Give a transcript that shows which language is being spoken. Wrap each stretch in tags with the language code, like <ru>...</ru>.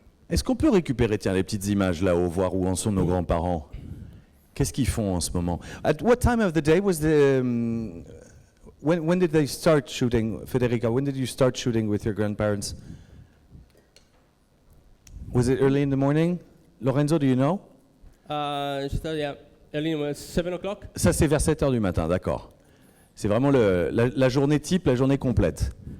<fr>Est-ce qu'on peut récupérer, tiens, les petites images là-haut, voir où en sont nos grands-parents? Qu'est-ce qu'ils font en ce moment?</fr> <en>At what time of the day was the... when did they start shooting, Federica? When did you start shooting with your grandparents? Was it early in the morning? Lorenzo, do you know? Yeah, early in the 7 o'clock.</en> <fr>Ça, c'est vers 7 heures du matin, d'accord. C'est vraiment la journée type, la journée complète.</fr>